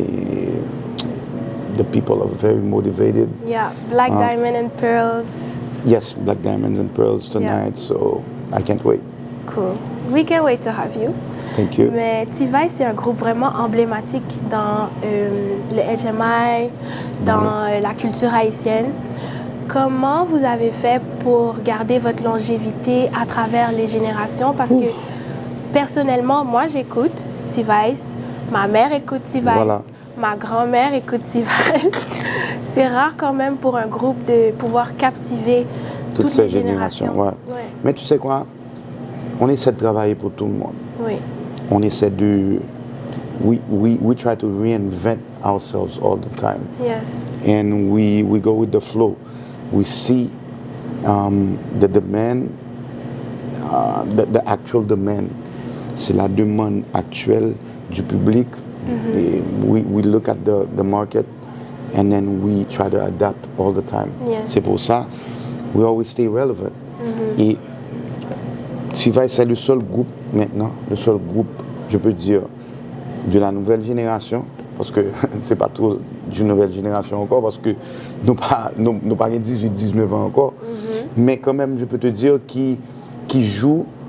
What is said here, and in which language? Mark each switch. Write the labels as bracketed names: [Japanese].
[French] Et [English] the people are very motivated. Yeah, Black Diamond and Pearls. Yes, Black Diamonds and Pearls tonight. So I can't wait. Cool. We can't wait to have you. Thank you. [French] Mais T-Vice, c'est un groupe vraiment emblématique dans le HMI, dans la culture haïtienne. Comment vous avez fait pour garder votre longévité à travers les générations? Parce que personnellement, moi j'écoute T-Vice, ma mère écoute T-Vice, ma grand-mère écoute T-Vice. C'est rare quand même pour un groupe de pouvoir captiver toutes ces générations. Ouais. Mais tu sais quoi? On essaie de travailler pour tout le monde. Oui. On essaie de... [English] We try to reinvent ourselves all the time. Yes. And we go with the flow. We see the demand, the actual demand. [French] C'est la demande actuelle du public. Et [English] we look at the market and then we try to adapt all the time. Yes. [French] C'est pour ça, [English] we always stay relevant. [French] Et T-Vice, c'est le seul groupe maintenant, le seul groupe, je peux dire, de la nouvelle génération, parce que c'est pas tout d'une nouvelle génération encore, parce que nous pas 18-19 ans encore, mais quand même, je peux te dire, qui joue.